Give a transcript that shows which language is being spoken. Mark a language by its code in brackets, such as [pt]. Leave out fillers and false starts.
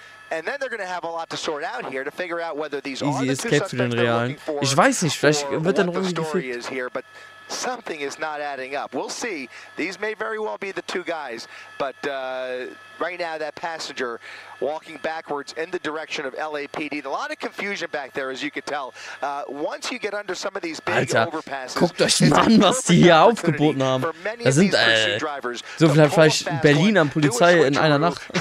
[en] And then they're going to have a lot to sort out here to figure out whether these are Easy the [de] Escape für den Realen. Ich weiß nicht, vielleicht wird er noch irgendwie gefickt. [en] Something is not adding up. We'll see. These may very well be the 2 guys, but right now that passenger walking backwards in the direction of LAPD. A lot of confusion back there, as you can tell. Once you get under some of these big overpasses, [de] guckt euch mal an, was die hier aufgeboten haben. Da sind, so viel hat vielleicht Berlin an Polizei in einer Nacht.